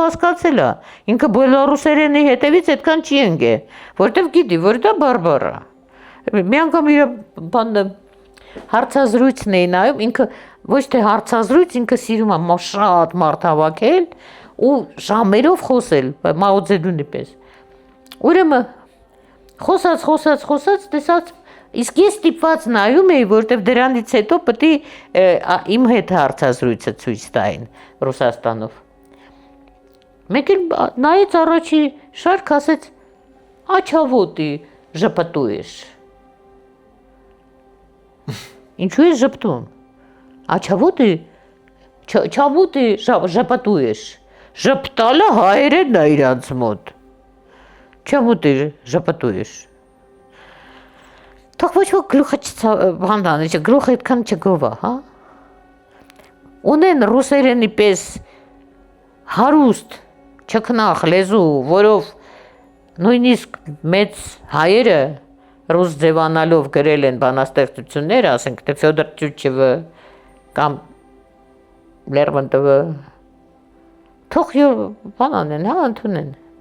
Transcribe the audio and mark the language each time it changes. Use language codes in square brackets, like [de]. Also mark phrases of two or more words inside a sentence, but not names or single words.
[hy] հասկացել է, ինքը բելարուսերենի հետևից այդքան չի ընկե, որտեվ գիտի, որ դա բարբարա։ Մի անգամ իր բանը հարցազրույցն է նայում, ինքը ոչ թե հարցազրույց, ինքը սիրում է շատ մարդ հավաքել ու ժամերով խոսել, Մաո Ձեդունի պես։ Ուրեմն խոսած, տեսած, իսկ ես ստիպված նայում էի, որտեվ դրանից հետո պետք է իմ հետ հարցազրույցը ցույց տային Ռուսաստանով։ Մեկ էլ նայեց առաջի շարք, ասեց, [ru] «А чего ты жопотуешь?» [hy] Ինչու ես ժպտում։ [ru] «А чего ты жопотуешь?» [hy] Ժպտալը հայերենն է իրանց մոտ։ [ru] «Чего ты жопотуешь?» [hy] Թող ոչ ոք գլուխը չհանդանի, գլուխը այդքան չգովա, հա։ Ունեն ռուսերենի պես հարուստ, չքնախ լեզու, որով նույնիսկ մեծ հայերը ռուս ձևանալով գրել են բանաստեղծություններ, ասենք թե Ֆյոդոր Տյուչևը կամ Լերմոնտովը, թող բան անեն, հա, ընդունեն։